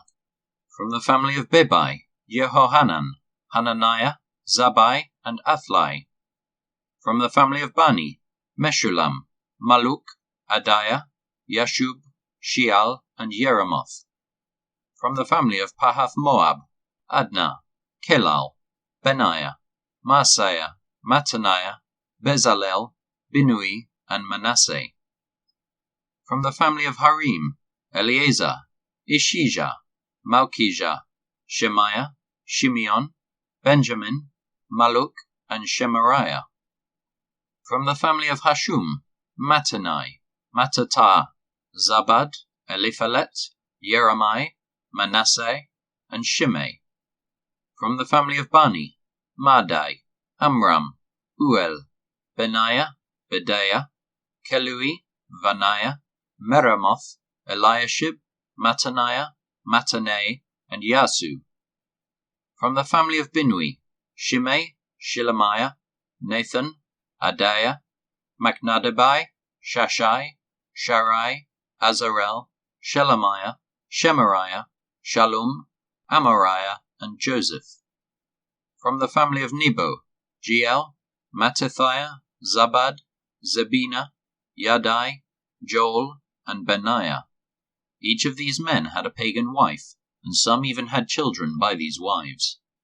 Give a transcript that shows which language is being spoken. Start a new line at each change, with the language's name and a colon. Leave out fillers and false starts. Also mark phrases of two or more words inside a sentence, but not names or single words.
English: From the family of Bebai, Jehohanan, Hananiah, Zabai, and Athlai. From the family of Bani, Meshullam, Maluk, Adiah, Yashub, Sheal, and Jeremoth. From the family of Pahath Moab, Adnah, Kelal, Benaiah, Maaseiah, Mattaniah, Bezalel, Binui, and Manasseh. From the family of Harim, Eleazar, Ishijah, Malchijah, Shemaiah, Shimeon, Benjamin, Maluk, and Shemariah. From the family of Hashum, Mattenai, Mattatah, Zabad, Eliphalet, Jeremiah, Manasseh, and Shimei. From the family of Bani, Madai, Amram, Uel, Benaiah, Bedaiah, Kelui, Vanaiah, Meremoth, Eliashib, Mattaniah, Mattanai, and Yasu. From the family of Binui, Shimei, Shelemiah, Nathan, Adaiah, Macnadebai, Shashai, Sharai, Azarel, Shelemiah, Shemariah, Shallum, Amariah, and Joseph. From the family of Nebo, Jeiel, Mattithiah, Zabad, Zebina, Yadai, Joel, and Benaiah. Each of these men had a pagan wife, and some even had children by these wives.